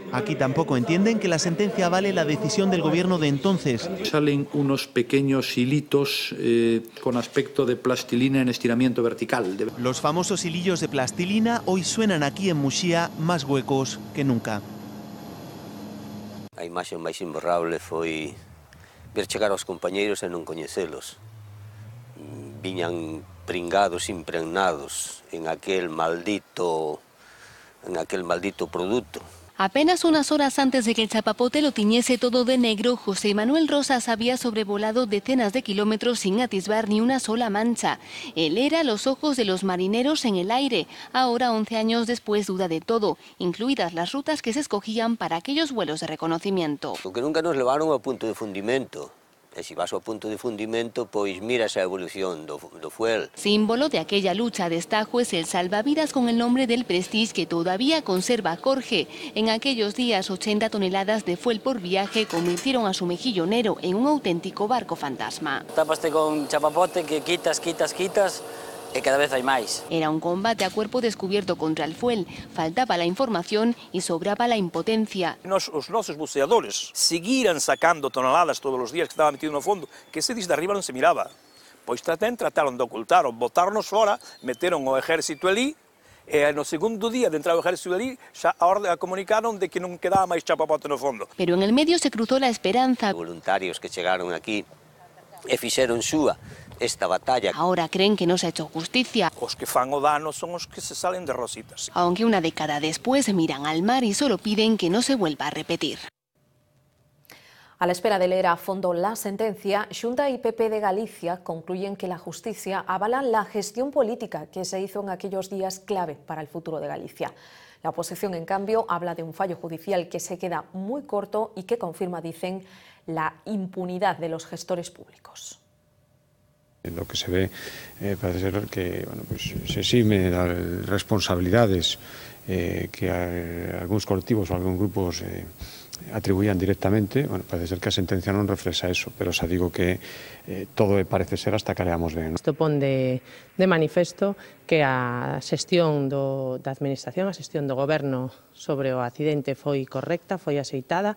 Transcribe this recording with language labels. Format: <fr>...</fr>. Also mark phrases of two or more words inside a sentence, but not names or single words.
<es>Aquí tampoco entienden que la sentencia vale la decisión del gobierno de entonces. Salen unos pequeños hilitos con aspecto de plastilina en estiramiento vertical. Los famosos hilillos de plastilina hoy suenan aquí en Muxía más huecos que nunca.</es> <gl>A imaxe máis imborrable foi ver chegar aos compañeiros e non coñecelos. Viñan pringados impregnados en aquel maldito producto.</gl> <es>Apenas unas horas antes de que el chapapote lo tiñese todo de negro, José Manuel Rosas había sobrevolado decenas de kilómetros sin atisbar ni una sola mancha. Él era los ojos de los marineros en el aire. Ahora, 11 años después, duda de todo, incluidas las rutas que se escogían para aquellos vuelos de reconocimiento.</es> <gl>Porque nunca nos levaron ao punto de fundimento. E se vas ao punto de fundimento, pois miras a evolución do fuel.</gl> <es>Símbolo de aquella lucha de Estajo es el salvavidas con el nombre del Prestige que todavía conserva Jorge. En aquellos días, 80 toneladas de fuel por viaje convirtieron a su mejillonero en un auténtico barco fantasma.</es> <gl>Tápaste con chapapote que quitas e cada vez hai máis.</gl> <es>Era un combate a cuerpo descubierto contra el fuel. Faltaba la información y sobraba la impotencia.</es> <gl>Os nosos buceadores seguiran sacando toneladas todos os días que estaba metido no fondo, que se desde arriba non se miraba. Pois trataron de ocultar, botarnos fora, meteron o exército ali, e no segundo día de entrar o exército ali, xa comunicaron de que non quedaba máis chapapote no fondo.</gl> <es>Pero en el medio se cruzó la esperanza.</es> <gl>Voluntarios que chegaron aquí e fixeron súa esta batalla.</gl> <es>Ahora creen que no se ha hecho justicia.</es> <gl>Os que fan o dano son os que se salen de rositas.</gl> <es>Aunque una década después miran al mar y solo piden que no se vuelva a repetir. A la espera de leer a fondo la sentencia, Xunta y PP de Galicia concluyen que la justicia avala la gestión política que se hizo en aquellos días clave para el futuro de Galicia. La oposición, en cambio, habla de un fallo judicial que se queda muy corto y que confirma, dicen, la impunidad de los gestores públicos. Lo que se ve parece ser que se exime de responsabilidades que</es> <gl>algúns colectivos ou algúns grupos atribuían directamente. Parece ser que a sentencia non reflexa eso, pero xa digo que todo parece ser hasta que leamos ben. Isto pon de manifesto que a xestión da administración, a xestión do goberno sobre o accidente foi correcta, foi axeitada.</gl>